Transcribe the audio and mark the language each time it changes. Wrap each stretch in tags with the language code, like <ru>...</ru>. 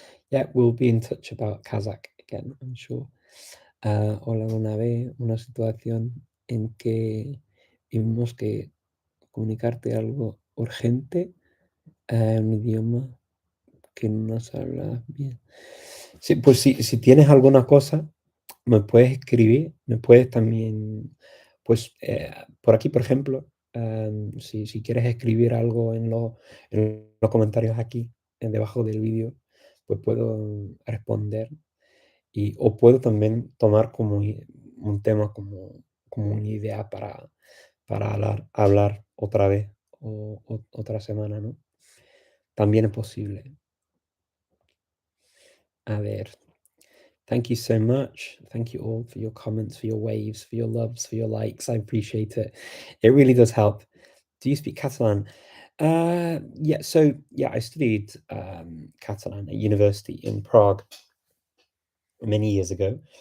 <en>Yeah, we'll be in touch about Kazakh again, I'm sure.</en> <es>Hola, una vez, una situación en que tuvimos que comunicarte algo urgente en un idioma que no habla bien. Sí, pues si tienes alguna cosa, me puedes escribir, me puedes también, pues por aquí, por ejemplo, si quieres escribir algo en los comentarios aquí, debajo del vídeo, pues puedo responder o puedo también tomar como un tema, como una idea para hablar otra vez o otra semana, ¿no? También es posible. A ver.</es> <en>Thank you so much. Thank you all for your comments, for your waves, for your loves, for your likes. I appreciate it. It really does help. Do you speak Catalan? Yeah, so yeah, I studied Catalan at university in Prague many years ago.</en>